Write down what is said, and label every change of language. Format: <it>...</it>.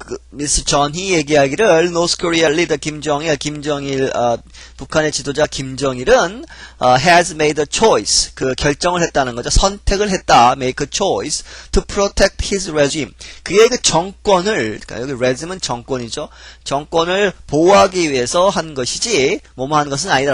<ko>미스 전이 얘기하기를 North Korea leader 김정일, 북한의 지도자 김정일은</ko> <en>has made a choice,</en> <ko>그 결정을 했다는 거죠. 선택을 했다.</ko> <en>make a choice to protect his regime.</en> <ko>그의 그 정권을, 그러니까 여기 regime은 정권이죠. 정권을 보호하기 위해서 한 것이지 뭐뭐 하는 것은 아니다.</ko>